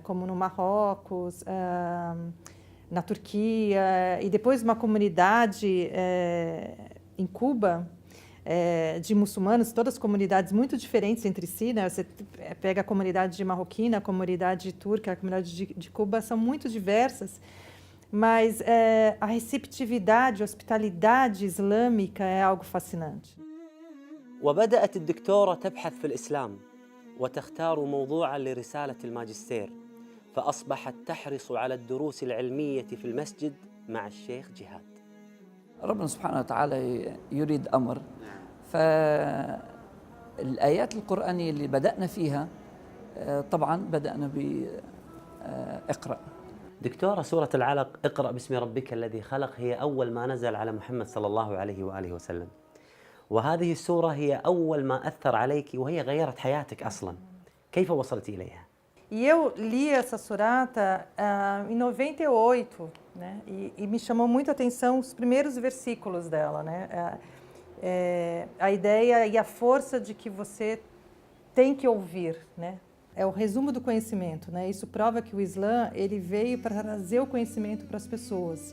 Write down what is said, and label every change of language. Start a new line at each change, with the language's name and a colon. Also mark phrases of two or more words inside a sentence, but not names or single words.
Portuguese: Como no Marrocos, na Turquia, e depois uma comunidade em Cuba, de muçulmanos, todas comunidades muito diferentes entre si, né? Você pega a comunidade marroquina, a comunidade turca, a comunidade de Cuba, são muito diversas, mas a receptividade, a hospitalidade islâmica é algo fascinante.
Arabic: وبدأت الدكتورة تبحث في الإسلام وتختار موضوعا لرسالة الماجستير، فأصبحت تحرص على الدروس العلمية في المسجد مع الشيخ جهاد. ربنا سبحانه وتعالى يريد أمر، فالآيات القرآنية اللي بدأنا فيها طبعا بدأنا بإقرأ. دكتورة، سورة العلق اقرأ باسم ربك الذي خلق هي أول ما نزل على محمد صلى الله عليه وآله وسلم، وهذه السورة هي أول ما أثر عليك وهي غيرت حياتك أصلا. كيف وصلت إليها؟
Portuguese: E eu li essa surata em 98, né? E me chamou muito a atenção os primeiros versículos dela, né? A ideia e a força de que você tem que ouvir, né? É o resumo do conhecimento, né? Isso prova que o Islã ele veio para trazer o conhecimento para as pessoas.